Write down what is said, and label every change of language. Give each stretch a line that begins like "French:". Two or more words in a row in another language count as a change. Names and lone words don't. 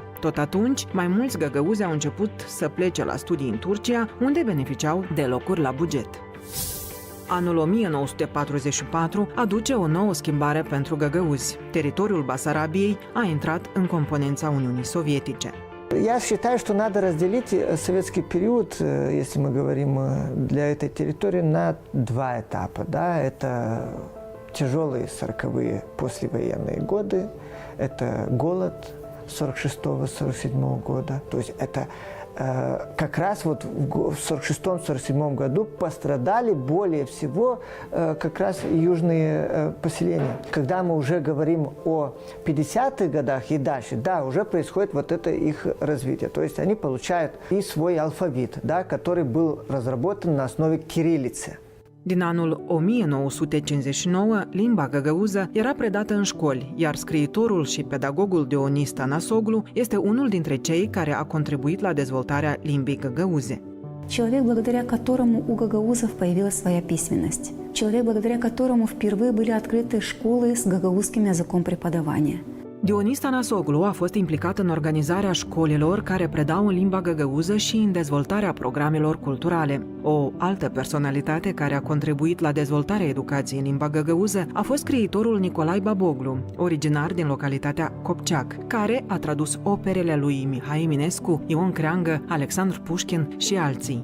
Romanian: Tot atunci, mai mulți găgăuzi au început să plece la studii în Turcia, unde beneficiau de locuri la buget. Anul 1944 aduce o nouă schimbare pentru găgăuzi. Teritoriul Basarabiei a intrat în componența Uniunii Sovietice.
Russian: Я считаю, что надо разделить советский период, если мы говорим для этой территории, на два этапа. Да? Это тяжелые 40-е послевоенные годы, это голод 46-47 года. То есть это как раз вот в 46-47 году пострадали более всего как раз южные поселения. Когда мы уже говорим о 50-х годах и дальше, да, уже происходит вот это их развитие. То есть они получают и свой алфавит, да, который был разработан на основе кириллицы.
Romanian: Din anul 1959, limba găgăuză era predată în școli, iar scriitorul și pedagogul Dionis Tănăsoglu este unul dintre cei care a contribuit la dezvoltarea limbii găgăuze.
Russian: Человек, благодаря которому у гагаузов появилась своя письменность. Человек, благодаря которому впервые были открыты школы с гагаузским языком преподавания.
Romanian: Dionis Tănăsoglu a fost implicat în organizarea școlilor care predau în limba găgăuză și în dezvoltarea programelor culturale. O altă personalitate care a contribuit la dezvoltarea educației în limba găgăuză a fost scriitorul Nicolae Baboglu, originar din localitatea Copceac, care a tradus operele lui Mihai Eminescu, Ion Creangă, Alexandru Pușkin și alții.